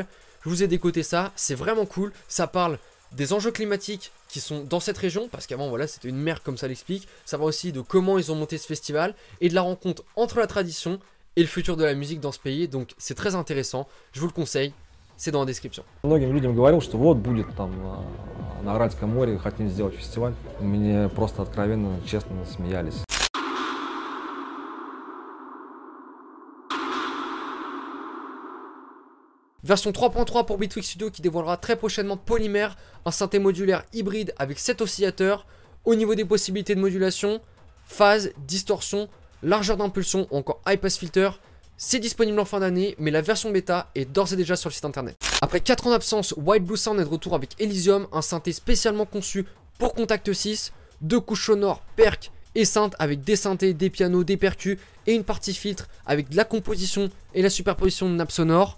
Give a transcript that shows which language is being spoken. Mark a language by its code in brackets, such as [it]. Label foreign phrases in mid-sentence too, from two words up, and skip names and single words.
[fr] Je vous ai décoté ça, c'est vraiment cool, ça parle des enjeux climatiques qui sont dans cette région, parce qu'avant voilà c'était une mer comme ça l'explique, ça va aussi de comment ils ont monté ce festival, et de la rencontre entre la tradition et le futur de la musique dans ce pays, donc c'est très intéressant, je vous le conseille, c'est dans la description. [ru] Многим людям говорил, что вот будет там на Аральском море, хотим сделать фестиваль, мне просто откровенно, честно смеялись. [fr] Version 3.3 pour Bitwig Studio qui dévoilera très prochainement Polymère, un synthé modulaire hybride avec 7 oscillateurs. Au niveau des possibilités de modulation, phase, distorsion, largeur d'impulsion ou encore [en] high pass filter, [fr] c'est disponible en fin d'année, mais la version bêta est d'ores et déjà sur le site internet. Après 4 ans d'absence, White Blue Sound est de retour avec Elysium, un synthé spécialement conçu pour Contact 6, 2 couches sonores, perc et synth avec des synthés, des pianos, des percus et une partie filtre avec de la composition et la superposition de nappes sonores.